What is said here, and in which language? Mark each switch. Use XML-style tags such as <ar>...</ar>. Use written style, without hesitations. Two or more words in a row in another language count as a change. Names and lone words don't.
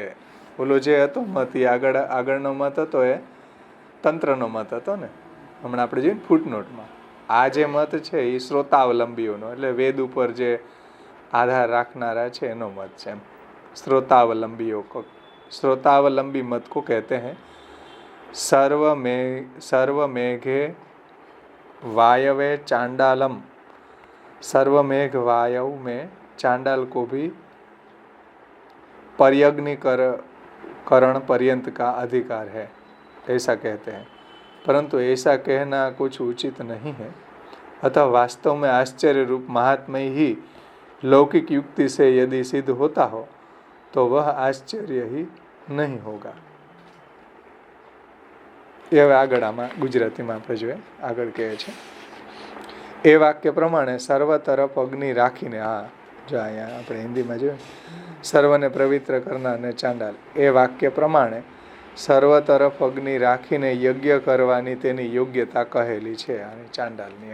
<gu>ઓલો જે હતો મત એ આગળનો મત હતો એ તંત્રનો મત હતો ને, હમણાં આપણે જોઈએ ફૂટનોટમાં. આ જે મત છે એ શ્રોતાવલંબીઓનો, એટલે વેદ ઉપર જે આધાર રાખનારા છે એનો મત છે.</gu> <hi>श्रोतावलंबी मत को कहते हैं</hi> <sa>सर्व मेघे वायवे चांडालम.</sa> <hi>सर्वमेघ वायव में चांडाल को भी पर्यग्निकरण पर्यंत का अधिकार है, ऐसा कहते हैं. परंतु ऐसा कहना कुछ उचित नहीं है. अतः वास्तव में आश्चर्य रूप महात्म्य ही लौकिक युक्ति से यदि सिद्ध होता हो तो वह आश्चर्य ही नहीं होगा.</hi> <gu>એ હવે આગળ આમાં ગુજરાતીમાં આપણે જોઈએ, આગળ કહે છે એ વાક્ય પ્રમાણે સર્વ તરફ અગ્નિ રાખીને, હા જો અહીંયા આપણે હિન્દીમાં જોઈએ સર્વને પવિત્ર કરનારને ચાંડાલ, એ વાક્ય પ્રમાણે સર્વ તરફ અગ્નિ રાખીને યજ્ઞ કરવાની તેની યોગ્યતા કહેલી છે અને ચાંડાલની.</gu>